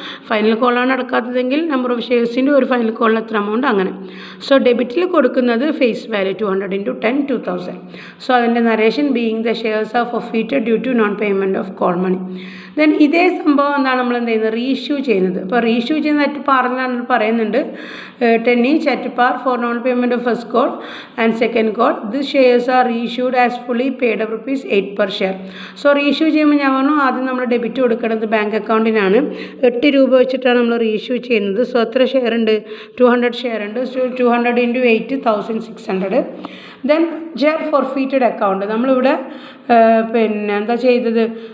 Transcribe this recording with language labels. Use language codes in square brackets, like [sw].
[ml] Final കോളാണ് അടക്കാത്തതെങ്കിൽ number of shares into ഒരു final കോളിന് എത്ര amount, അങ്ങനെ. [en] So ഡെബിറ്റിൽ കൊടുക്കുന്നത് face value 200 × 10 2000. So അതിൻ്റെ narration being the shares are forfeited due to non payment of call money. [ml] Then ഇതേ സംഭവം എന്താണ് നമ്മൾ എന്ത് ചെയ്യുന്നത്? റീഇഷ്യൂ ചെയ്യുന്നത്. ഇപ്പോൾ റീഇഷ്യൂ ചെയ്യുന്ന അറ്റ് പാറിലാണ് പറയുന്നുണ്ട്. [en] 10 each at par for non payment of first call and second call. These shares are reissued as fully paid up ₹8 per share. [ml] So reissue ചെയ്യുമ്പോൾ ഞാൻ പറഞ്ഞു ആദ്യം നമ്മൾ ഡെബിറ്റ് കൊടുക്കുന്നത് ബാങ്ക് അക്കൗണ്ടിനാണ്. 8 രൂപ വെച്ചിട്ടാണ് നമ്മൾ റീഇഷ്യൂ ചെയ്യുന്നത്. സോ എത്ര ഷെയർ ഉണ്ട്? 200 ഷെയർ ഉണ്ട്. So 200 × 8 1600. Then share forfeited account നമ്മളിവിടെ പിന്നെ എന്താ ചെയ്തത്?